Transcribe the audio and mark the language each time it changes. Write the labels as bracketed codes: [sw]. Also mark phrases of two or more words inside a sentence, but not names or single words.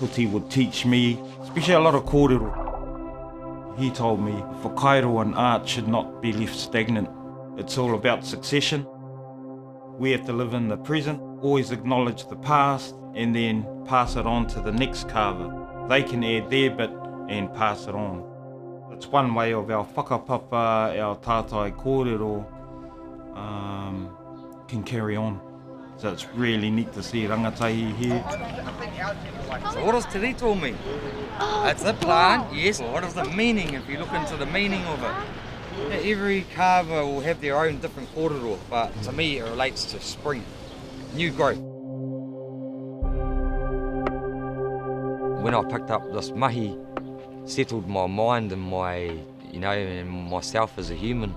[en] Puti would teach me, especially a lot of kōrero. He told me whakairo and art should not be left stagnant. It's all about succession. We have to live in the present, always acknowledge the past, and then pass it on to the next carver. They can add their bit and pass it on. It's one way of our whakapapa, our [mi] tātai kōrero, [en] can carry on. So it's really neat to see rangatahi here. So what does [mi] te rito [en] mean? It's a plant, yes. What is the meaning if you look into the meaning of it? Every carver will have their own different kōrero, but to me it relates to spring, new growth. When I picked up this mahi, settled my mind and and myself as a human.